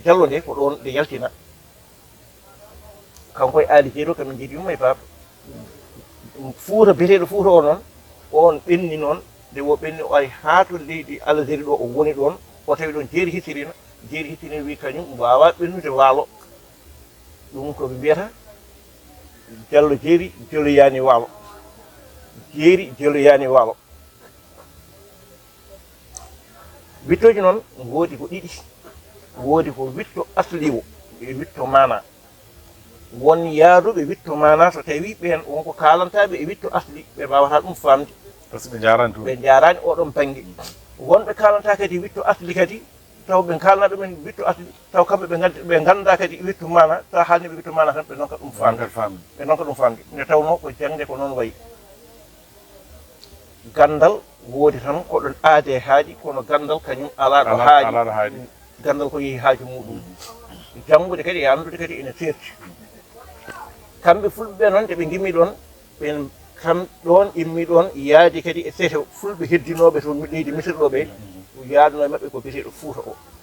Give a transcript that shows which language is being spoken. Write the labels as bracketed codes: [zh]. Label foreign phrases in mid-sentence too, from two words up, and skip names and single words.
[ff] jallo nde ko ɗon nde yaltina kanko e aali jeeri o kamin jiiɗi yumma e baaba fuuta biyeteɗo fuuta o noon on ɓenni noon nde wo ɓenni o ari haa to leydi algérie ɗo o woni ɗon o tawi ɗon jeeri hittirina wi kañum wawa ɓennude waalo ɗum koɓe mbiyata jallo jeeri jeloyani waalo jeeri jeloyani waalo wittoji noon woodi ko ɗiɗi woodi ko witto asliwo e witto mana won yaaduɓe witto mana so tawi ɓen wonko kalantaɓe e witto asli ɓe mbawata ɗum famde [fr] par ce que ɓe [ff] jarani oɗon banggue wonɓe kalanta kadi witto asli kadi taw ɓe kalna ɗumen witto asli taw kamɓe ɓe ganda kadi witto mana taw haalniɓe witto mana tan ɓe nonka ɗum famde ɓe nonka ɗum famde nde tawno ko jangde ko noon wayi gandal woodi tan koɗon aade haaji kono gandal kañum ala ɗo haaji gandal ko yeehi haaju muɗum jangude kadi e andude kadi ene serti kamɓe fulɓe noon nde ɓe gimmi ɗon ɓen kam ɗon immi ɗon yaadi kadi e seeto fulɓe heddinoɓe to leydi misirɗo ɓe yaaduno e maɓɓe ko biyeteɗo fuuta o